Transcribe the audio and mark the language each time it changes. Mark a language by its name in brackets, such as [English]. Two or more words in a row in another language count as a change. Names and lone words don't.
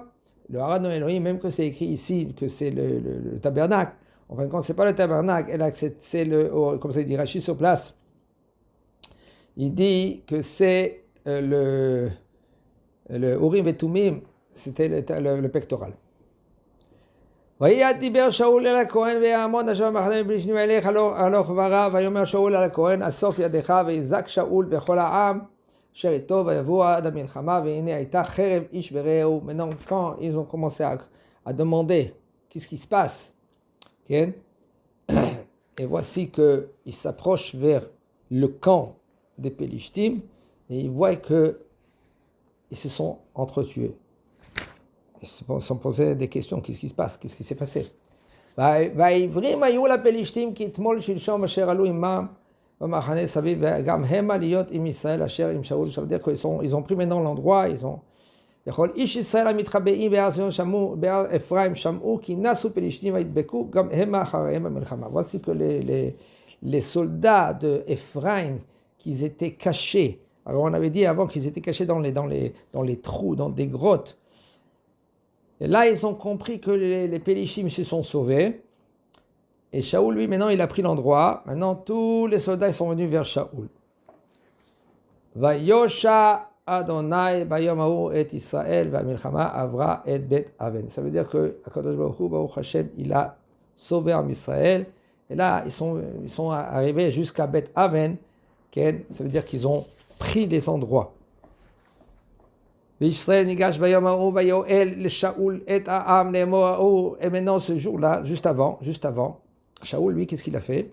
[French] Le [Hebrew] ארון אלהים, [French] même que c'est écrit ici que c'est le tabernacle. En fin de compte, ce n'est pas le tabernacle, c'est comme ça il dit Rashi sur place. Il dit que c'est le Urim et Tumim, c'était le pectoral. [Hebrew] וידבר שאול אל הכהן ויעמוד אשר במחנה מבלי אליך הלוך ורב ויאמר שאול אל הכהן אסוף ידך ויזעק שאול וכל העם אשר איתו ויבואו עד המלחמה והנה הייתה חרב איש ברעהו. [French] Maintenant quand ils ont commencé à demander qu'est-ce qui se passe, Et voici qu'ils s'approchent vers le camp des Pélishtim et ils voient qu'ils se sont entretués. Ils se sont posés des questions. Qu'est-ce qui se passe? Qu'est-ce qui s'est passé? [Hebrew] והעברים היו לפלישתים כתמול שלשום אשר עלו עמם במחנה סביב וגם המה להיות עם ישראל אשר עם שאול. [French] Ça veut dire qu'ils ont pris maintenant l'endroit, ils ont... [Hebrew] יכול איש ישראל המתחבאים בהר ציון שמעו, בהר אפרים שמעו כי נסו פלישתים וידבקו גם המה אחריהם במלחמה. [French] Voici que les soldats d'Ephraim qui étaient cachés. Alors on avait dit avant qu'ils étaient cachés dans les trous, dans des grottes. Et là, ils ont compris que les Pélishtim se sont sauvés. Et Shaoul, lui, maintenant, il a pris l'endroit. Maintenant, tous les soldats sont venus vers Shaoul. [Hebrew] ויושע יהוה ביום ההוא את ישראל והמלחמה עברה את בית און. [French] Ça veut dire que [Hebrew] הקדוש ברוך הוא, ברוך השם, [French] il a sauvé en Israël. Et là, ils sont arrivés jusqu'à Bet Aven. Ça veut dire qu'ils ont pris les endroits. Et maintenant, ce jour-là, juste avant, Shaoul, lui, qu'est-ce qu'il a fait?